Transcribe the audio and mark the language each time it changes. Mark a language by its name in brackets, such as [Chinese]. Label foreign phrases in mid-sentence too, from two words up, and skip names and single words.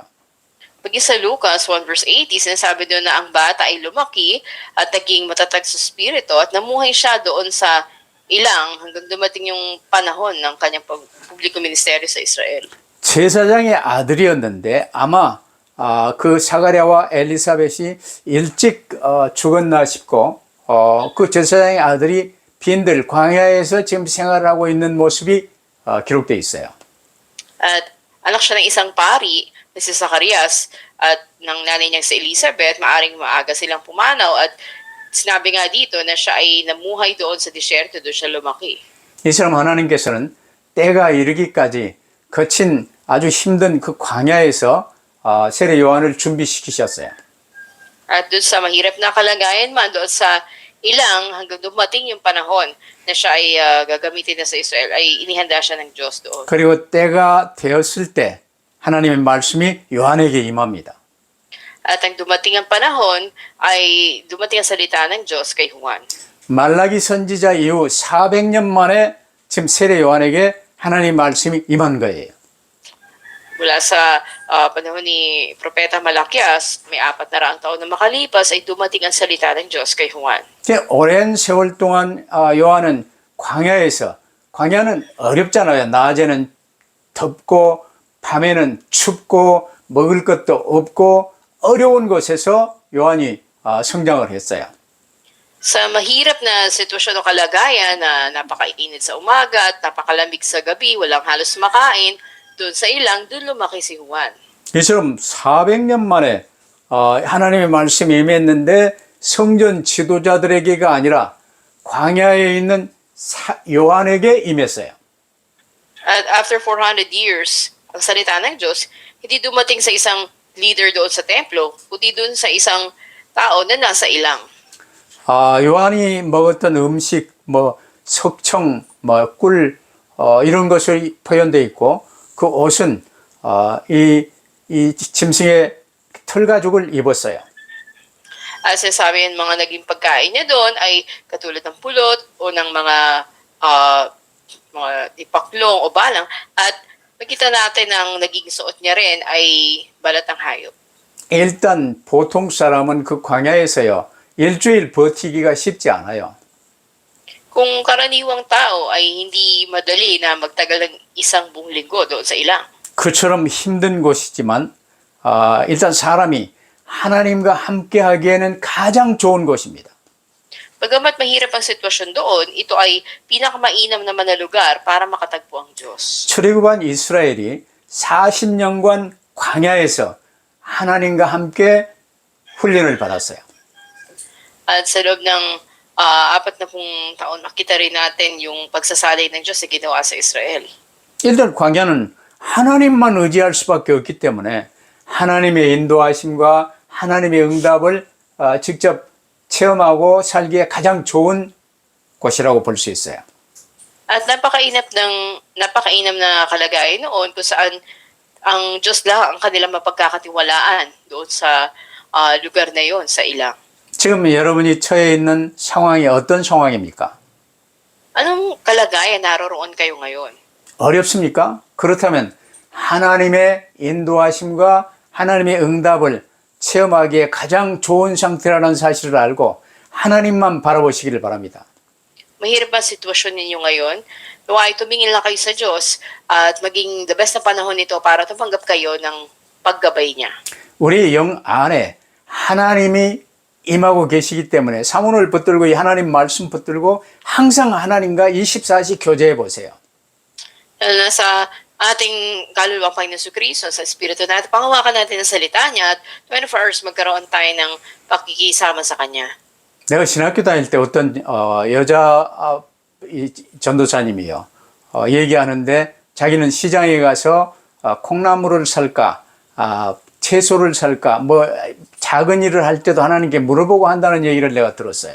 [Filipino] Pag sa Lucas 1 verse 80, sinasabi doon na ang bata ay lumaki at naging matatag sa spirito at namuhay siya doon sa ilang hanggang dumating yung panahon ng kanyang publiko ministeryo sa Israel. [Korean] 제사장의 아들이었는데 아마 그 사가랴와 엘리사벳이 일찍 죽었나 싶고 그 제사장의 아들이 빈들 광야에서 지금 생활하고 있는 모습이 기록되어 있어요. [Filipino] At anak siya ng isang pari na si Zacarias at ng nanay niya si Elizabeth, maaring maaga silang pumanaw at sinabi nga dito na siya ay namuhay doon sa disyerto, doon siya lumaki. [Korean] 이 사람 하나님께서는 때가 이르기까지 거친 아주 힘든 그 광야에서 세례 요한을 준비시키셨어요. [Filipino] At doon sa mahirap na kalagayan man, doon sa ilang hanggang dumating yung panahon na siya ay gagamitin na sa Israel, ay inihanda siya ng Diyos doon. [Korean] 그리고 때가 되었을 때 하나님의 말씀이 요한에게 임합니다. [Filipino] At ang dumating ang panahon, ay dumating ang salita ng Diyos kay Juan. [Korean] 말라기 선지자 이후 400년 만에 지금 세례 요한에게 하나님 말씀이 임한 거예요. [Filipino] Mula sa panahon ni Propeta Malakias, may 400 taon na makalipas, ay dumating ang salita ng Diyos kay Juan. [Korean] 오랜 세월 동안 요한은 광야는 어렵잖아요. 낮에는 덥고 밤에는 춥고 먹을 것도 없고 어려운 곳에서 요한이 성장을 했어요. [Filipino] Sa mahirap na sitwasyon o kalagayan na napakainit sa umaga at napakalamig sa gabi, walang halos makain, doon sa ilang, doon lumaki si Juan. [Korean] 이처럼 400년 만에 하나님의 말씀이 임했는데 성전 지도자들에게가 아니라 광야에 있는 요한에게 임했어요. [Filipino] At [English] after 400 years, [Filipino] ang salita ng Diyos, hindi dumating sa isang leader doon sa templo, kundi doon sa isang tao na nasa ilang. [Korean] 요한이 먹었던 음식, 석청, 꿀, 이런 것이 표현되어 있고, 그 옷은, 이 짐승의 털가죽을 입었어요. [Filipino] At sinasabi yung mga naging pagkain niya doon ay katulad ng pulot o ng mga ipaklong o balang. At makita natin ang naging suot niya rin ay balat ng hayop. [Korean] 일단 보통 사람은 그 광야에서요, 일주일 버티기가 쉽지 않아요. [Filipino] Kung karaniwang tao ay hindi madali na magtagal ng isang buong linggo doon sa ilang. [Korean] 그처럼 힘든 곳이지만, 일단 사람이 하나님과 함께 하기에는 가장 좋은 곳입니다. [Filipino] Bagamat mahirap ang sitwasyon doon, ito ay pinakamainam naman na lugar para makatagpo ang Diyos. [Korean] 출애굽한 이스라엘이 40년간 광야에서 하나님과 함께 훈련을 받았어요. [Filipino] At sa loob ng 40 taon, makita rin natin yung pagsasalay ng Diyos na ginawa sa Israel. [Korean] 일단 광야는 하나님만 의지할 수밖에 없기 때문에 하나님의 인도하심과 하나님의 응답을 직접 체험하고 살기에 가장 좋은 곳이라고 볼 수 있어요. [Filipino] At napakainam na kalagayan noon kung saan ang Diyos lang ang kanilang mapagkakatiwalaan doon sa lugar na yon sa ilang. [Korean] 지금 여러분이 처해 있는 상황이 어떤 상황입니까? [Filipino] Anong kalagayan naroroon kayo ngayon? [Korean] 어렵습니까? 그렇다면 하나님의 인도하심과 하나님의 응답을 체험하기에 가장 좋은 상태라는 사실을 알고 하나님만 바라보시기를 바랍니다. [Filipino] Mahirap ba ang sitwasyon ninyo ngayon? Nawa ay tumingin lang kayo sa Diyos at maging [English] the best [Filipino] na panahon nito para tumanggap kayo ng paggabay niya. [Korean] 우리 영 안에 하나님이 임하고 계시기 때문에 사문을 붙들고 이 하나님 말씀 붙들고 항상 하나님과 24시 교제해 보세요. [Filipino] Nasa ating kaluluwang Panginoon Jesucristo, sa Espiritu natin, pangawakan natin ang salita niya at 24 hours magkaroon tayo ng pakikisama sa Kanya. [Korean] 내가 신학교 다닐 때 어떤 여자 전도사님이요 얘기하는데 자기는 시장에 가서 콩나물을 살까 채소를 살까 작은 일을 할 때도 하나님께 물어보고 한다는 얘기를 내가 들었어요.